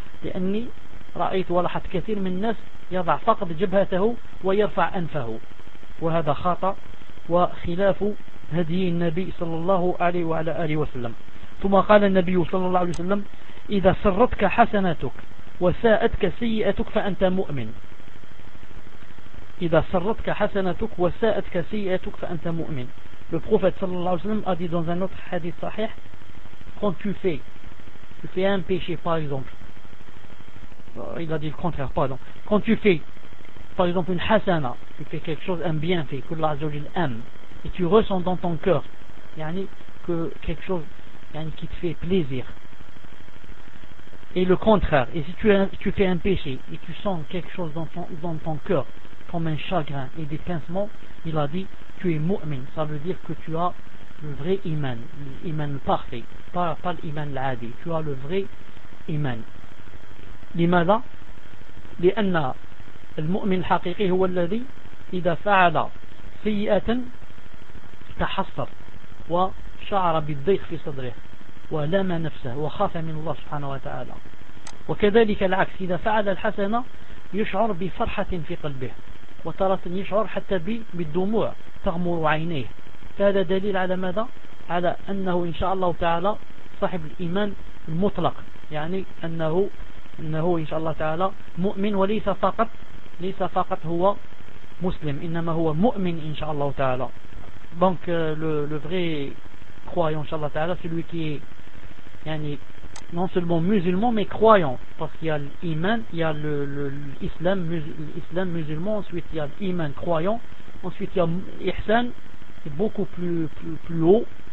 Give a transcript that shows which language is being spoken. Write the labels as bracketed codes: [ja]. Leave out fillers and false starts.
[ar] لأني رأيت ولاحظت كثير من الناس يضع فقط جبهته ويرفع أنفه، وهذا خطأ وخلاف هدي النبي صلى الله عليه وعلى آله وسلم. ثم قال النبي صلى الله عليه وسلم: إذا سرتك حسناتك وساءتك سيئتك فأنت مؤمن. إذا سرتك حسناتك وساءتك سيئتك فأنت مؤمن. [fr] Le prophète [ar] صلى الله عليه وسلم [fr] a dit dans un autre hadith sahih: quand tu fais un péché, par exemple, il a dit le contraire, pardon. Quand tu fais, par exemple, une hasana, tu fais quelque chose, un bienfait, que Allah Azzawajal aime, et tu ressens dans ton cœur, yani, que quelque chose, yani, qui te fait plaisir. Et le contraire, et si tu fais un péché, et tu sens quelque chose dans ton cœur, comme un chagrin et des pincements, il a dit, tu es mu'min, ça veut dire que tu as le vrai iman, l'iman parfait, pas l'iman l'adi, tu as le vrai iman. [ar] لماذا؟ لأن المؤمن الحقيقي هو الذي إذا فعل سيئة تحصر وشعر بالضيق في صدره ولام نفسه وخاف من الله سبحانه وتعالى، وكذلك العكس إذا فعل الحسنة يشعر بفرحة في قلبه وترى يشعر حتى بالدموع تغمر عينيه. فهذا دليل على ماذا؟ على أنه إن شاء الله تعالى صاحب الإيمان المطلق، يعني أنه إن شاء الله تعالى مؤمن، وليس فقط هو مسلم، إنما هو مؤمن إن شاء الله تعالى. [fr] Donc le vrai croyant [ar] إن شاء الله تعالى [fr] celui qui est [ar] يعني [fr] non seulement musulman mais croyant، parce qu'il y a l'iman، il y a l'islam l'islam musulman، ensuite il y a l'iman croyant، ensuite il y a ihsan beaucoup plus haut.